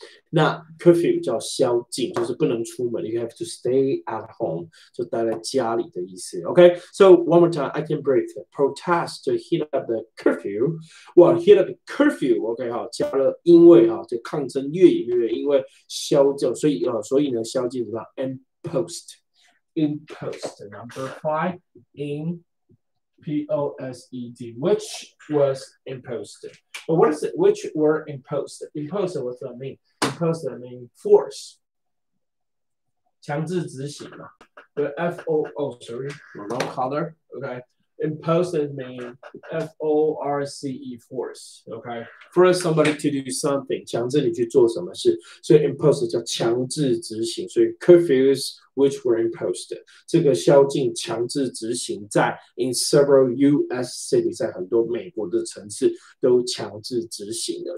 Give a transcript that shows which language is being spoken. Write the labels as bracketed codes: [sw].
[zh] 那 curfew 叫宵禁，就是不能出门。 [en] You have to stay at home， [zh] 就待在家里的意思。 [en] Okay, so one more time, I can break the protest to heat up the curfew. Well, heat up the curfew. [zh] OK 哈，加了因为哈，就抗争越演越烈，因为宵禁，所以呢，宵禁怎么样 ？Imposed. [en] Number 5 in POSED, which was imposed. But what is it? Which were imposed? Imposed, what does that mean? Imposed means force. [zh] 强制执行嘛。 [en] The sorry, wrong color. Okay. Imposed means FORCE, force. Okay. Force somebody to do something. [zh] 强制你去做什么事。所以 imposed 叫强制执行。 [en] 所以 curfews which were imposed. [zh] 这个宵禁强制执行在 [en] in several US cities， [zh] 在很多美国的城市都强制执行的。